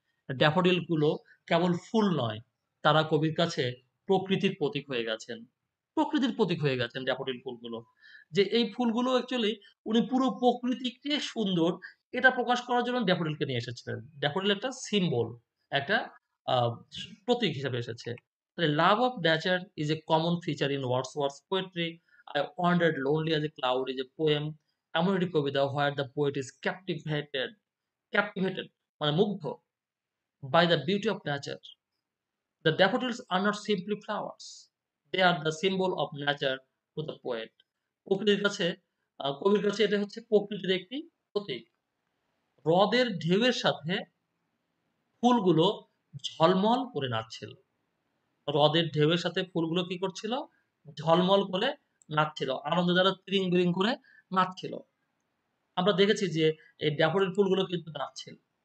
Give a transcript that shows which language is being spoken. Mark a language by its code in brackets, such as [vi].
[bn] Daffodil গুলো কেবল ফুল নয়, তারা কবির কাছে প্রকৃতির প্রতীক হয়ে গেছেন। প্রকৃতির প্রতীক হয়ে গেছেন ড্যাফোডিল ফুলগুলো। যে এই ফুলগুলো অ্যাকচুয়ালি উনি পুরো প্রকৃতিকে সুন্দর এটা প্রকাশ করার জন্য ড্যাফোডিলকে নিয়ে এসেছিলেন। ড্যাফোডিল একটা সিম্বল, একটা আ প্রতীক হিসেবে এসেছে। [en] The love of nature is a common feature in Wordsworth's poetry. I wandered lonely as a cloud is a poem. [bn] এমন একটি কবিতা [en] where the poet is captivated [bn] মানে মুগ্ধ [en] by the beauty of nature. The daffodils are not simply flowers. They are the symbol of nature to the poet. [bn] প্রকৃতির কাছে কবির কাছে এটা হচ্ছে প্রকৃতির একটি প্রতীক। হ্রদের ঢেউয়ের সাথে ফুলগুলো ঝলমল করে নাচছিল। হ্রদের ঢেউয়ের সাথে ফুলগুলো কি করছিল? ঝলমল করে নাচছিল। আনন্দে তারা তিরিং বিরিং করে নাচছিল। আমরা দেখেছি যে এই ড্যাফোডিল ফুলগুলো কিন্তু নাচছিল।